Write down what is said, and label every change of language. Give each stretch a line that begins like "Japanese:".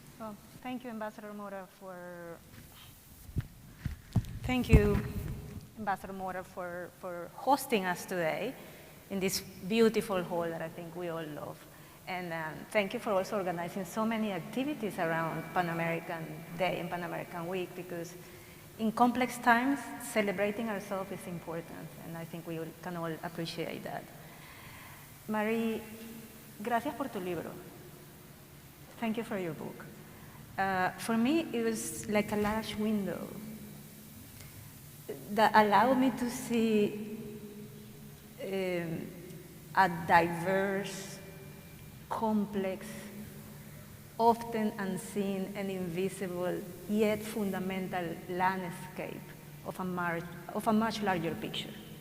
English: Well, thank you, Ambassador Mora, thank you, Ambassador Mora, for hosting us today in this beautiful hall that I think we all love. And thank you for also organizing so many activities around Pan American Day and Pan American Week, because in complex times, celebrating ourselves is important, and I think we can all appreciate that.
Spanish: Marie, gracias por tu libro.
English: Thank you for your book. For me, it was like a large window that allowed me to see a diverse, complex, often unseen and invisible, yet fundamental landscape of a much larger picture.